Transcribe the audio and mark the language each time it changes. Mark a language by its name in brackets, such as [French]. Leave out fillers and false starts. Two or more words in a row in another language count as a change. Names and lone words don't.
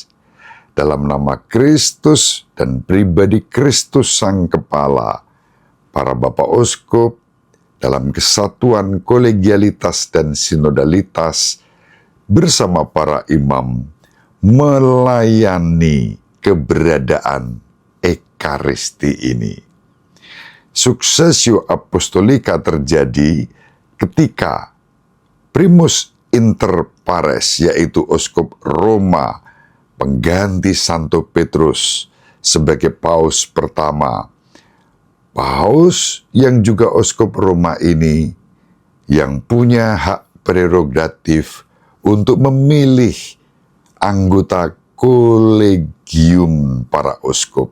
[Indonesian] Dalam nama Kristus dan pribadi Kristus Sang Kepala, para Bapak Uskup dalam kesatuan kolegialitas dan sinodalitas bersama para imam melayani keberadaan ekaristi ini. [Latin] Successio Apostolica [Indonesian] terjadi ketika [Latin] primus inter pares, [Indonesian] yaitu Uskup Roma, pengganti Santo Petrus sebagai paus pertama. Paus yang juga Uskup Roma ini yang punya hak prerogatif untuk memilih anggota kolegium para uskup.